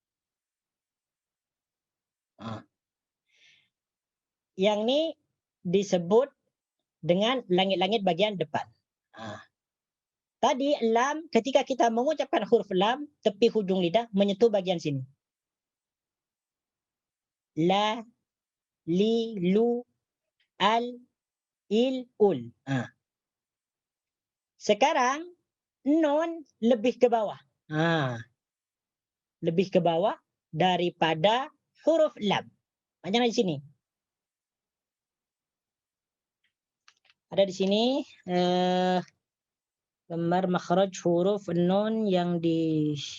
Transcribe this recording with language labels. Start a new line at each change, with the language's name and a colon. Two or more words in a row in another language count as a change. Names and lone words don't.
Malay: Yang ini disebut dengan langit-langit bagian depan. Tadi lam, ketika kita mengucapkan huruf lam, tepi hujung lidah menyentuh bagian sini.
Arabic: La, li, lu, al, il, ul.
Malay: Sekarang nun lebih ke bawah. Lebih ke bawah daripada huruf lam. Macam di sini. Ada di sini gambar makhraj huruf nun yang di